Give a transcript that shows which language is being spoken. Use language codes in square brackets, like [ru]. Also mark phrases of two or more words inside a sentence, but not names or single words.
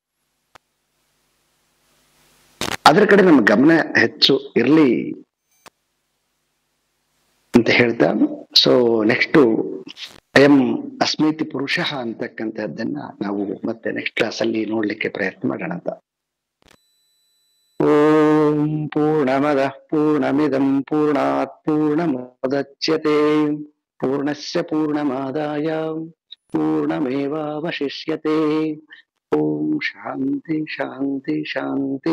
[kn] ಅದ್ರ ಕಡೆ ನಮ್ಮ ಗಮನ ಹೆಚ್ಚು ಇರ್ಲಿ ಅಂತ ಹೇಳ್ತಾ, [en] so next [sa] ಅಯಂ ಅಸ್ಮಿತಿ ಪುರುಷ [kn] ಅಂತಕ್ಕಂಥದ್ದನ್ನ ನಾವು ಮತ್ತೆ [en] next class [kn] ಅಲ್ಲಿ ನೋಡ್ಲಿಕ್ಕೆ ಪ್ರಯತ್ನ ಮಾಡೋಣ ಅಂತ. [sa] ಓಂ ಪೂರ್ಣಮದಃ ಪೂರ್ಣಮಿದಂ ಪೂರ್ಣಾತ್ ಪೂರ್ಣಮುದಚ್ಯತೆ ಪೂರ್ಣಸ್ಯ ಪೂರ್ಣಮಾದಾಯ ಪೂರ್ಣಮೇವಾವಶಿಷ್ಯತೆ. ಓಂ ಶಾಂತಿ ಶಾಂತಿ ಶಾಂತಿ.